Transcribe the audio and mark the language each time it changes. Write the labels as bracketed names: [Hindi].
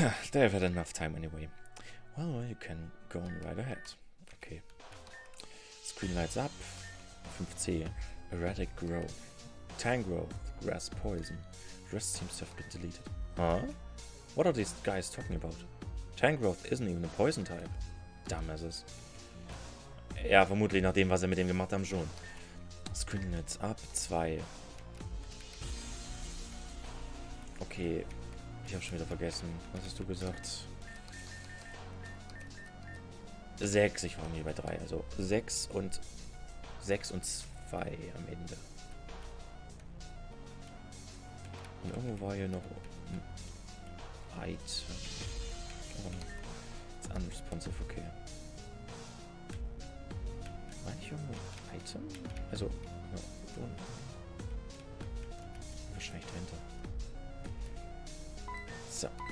[English] They've had enough time anyway. Well, you can go on right ahead. Okay. Screen lights up. 5C. Erratic growth. Tank growth. Grass poison. The rest seems to have been deleted. Huh? What are these guys talking about? Tank growth isn't even a poison type. Dumbasses. [German] Ja, vermutlich nach dem, was sie mit dem gemacht haben, schon. [English] Screen lights up. 2. [German] Okay, ich habe schon wieder vergessen. Was hast du gesagt? 6, ich war mir bei 3. Also 6 und 2 am Ende. Und irgendwo war hier noch ein Item. [English] Oh, it's unresponsive, okay. [German] War nicht irgendwo ein Item? Also, no, wahrscheinlich dahinter. So.